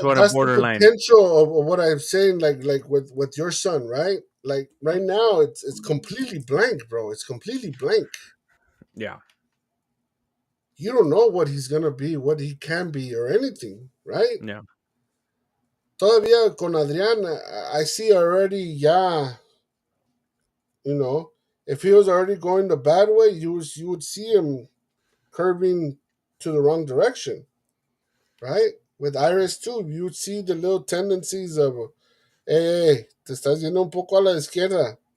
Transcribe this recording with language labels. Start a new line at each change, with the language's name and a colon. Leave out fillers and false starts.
English: sort of that's the borderline. potential of what I'm saying. Like with your son, right? Like right now, it's completely blank, bro. It's completely blank. Yeah. You don't know what he's gonna be, what he can be, or anything, right? Yeah.
Spanish: Todavía con
English: Adrián, I see already. Yeah, you know, if he was already going the bad way, you would see him curving to the wrong direction, right? With Iris too, you would see the little tendencies of, hey,
Spanish: te estás yendo un poco a la izquierda.